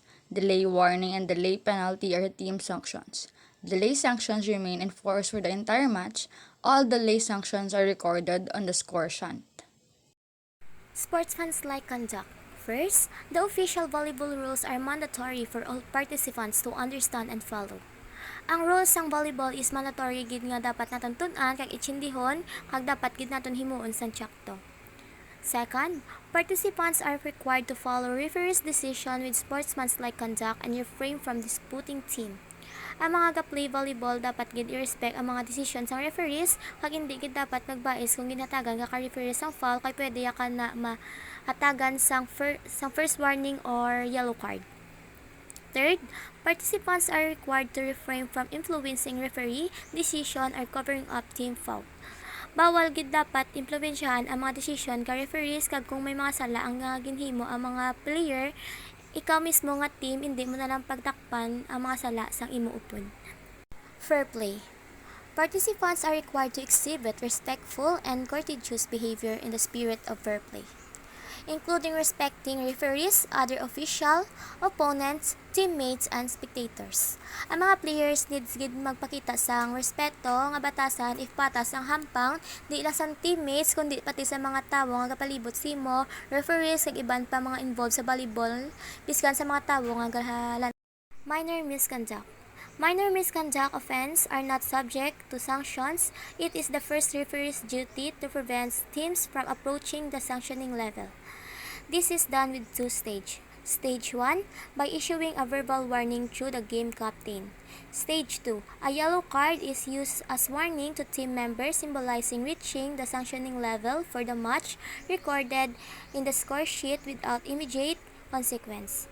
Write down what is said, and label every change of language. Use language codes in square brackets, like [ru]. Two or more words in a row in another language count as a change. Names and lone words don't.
[en] Delay warning and delay penalty are team sanctions. Delay sanctions remain in force for the entire match. All delay sanctions are recorded on the score sheet. Sportsmanlike conduct. First, the official volleyball rules are mandatory for all participants to understand and follow. [hil] Ang rules sang volleyball [en] is mandatory [hil] gid nga dapat naton tun-an kag itsindihon kag dapat gid naton himuon sang tiyakto. [en] Second, participants are required to follow referee's decision with sportsmanlike conduct and refrain from disputing team. [hil] Ang mga ka-play volleyball dapat gid i-respect ang mga desisyon sang referees kag hindi gid dapat magbais kung ginhatagan ka referee sang foul kay pwede ya ka na mahatagan sang [en] first warning or yellow card. Third, participants are required to refrain from influencing referee decision or covering up team foul. [hil] Bawal gid dapat impluwensyahan ang mga desisyon ka referees kag kung may mga sala ang ginhimo ang mga player, ikaw mismo nga team hindi mo na lang pagtakpan ang mga sala sang imo upod. [en] Fair play. Participants are required to exhibit respectful and courteous behavior in the spirit of fair play. including respecting referees, other official, opponents, teammates, and spectators. [hil] Ang mga [en] players needs [hil] gid magpakita sang respeto nga batasan if patas ang hampang di lang sa teammates kundi pati sa mga tawo nga kapalibot simo, referees kag iban pa mga involved sa volleyball biskan sa mga tawo nga gahalan. [en] Minor misconduct. Minor misconduct offense are not subject to sanctions. It is the first referee's duty to prevent teams from approaching the sanctioning level. This is done with two stages. Stage 1, by issuing a verbal warning to the game captain. Stage 2, a yellow card is used as warning to team members symbolizing reaching the sanctioning level for the match recorded in the score sheet without immediate consequence.